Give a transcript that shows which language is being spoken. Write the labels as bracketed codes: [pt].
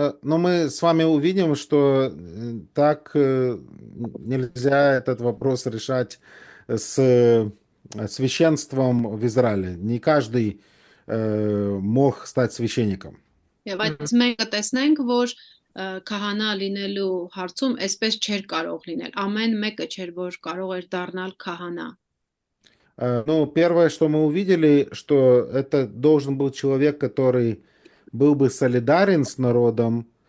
[ru] Но мы с вами увидим, что так нельзя этот вопрос решать с священством в Израиле. Не каждый мог стать священником. [hy] Բայց մենք կտեսնենք, որ քահանա լինելու հարցում այսպես չէր կարող լինել։ Ամեն մեկը չէր, որ կարող էր դառնալ քահանա։ [ru] Ну, первое, что мы увидели, что это должен был человек, который был бы солидарен с народом.